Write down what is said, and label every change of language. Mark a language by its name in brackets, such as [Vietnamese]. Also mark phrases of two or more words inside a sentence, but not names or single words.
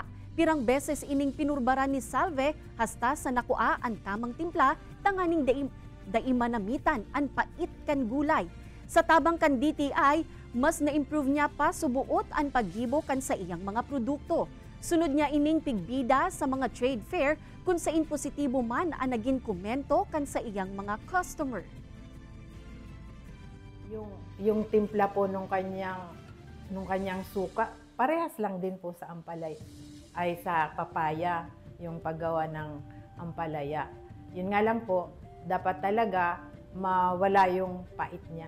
[Bikol] Pirang beses ining pinurbaran ni Salve hasta sa nakua ang tamang timpla tanganing daimanamitan ang pait kan gulay. Sa tabang kan DTI, mas na-improve niya pa subuot ang paggibo kan sa iyang mga produkto. Sunod niya ining pigbida sa mga [English] trade fair [Bikol] kung sain positibo man ang naging komento kan sa iyang mga customer. [Filipino] Yung timpla po nung kanyang suka, parehas lang din po sa ampalay. Ay sa papaya, yung paggawa ng ampalaya. Yun nga lang po, dapat talaga mawala yung pait niya.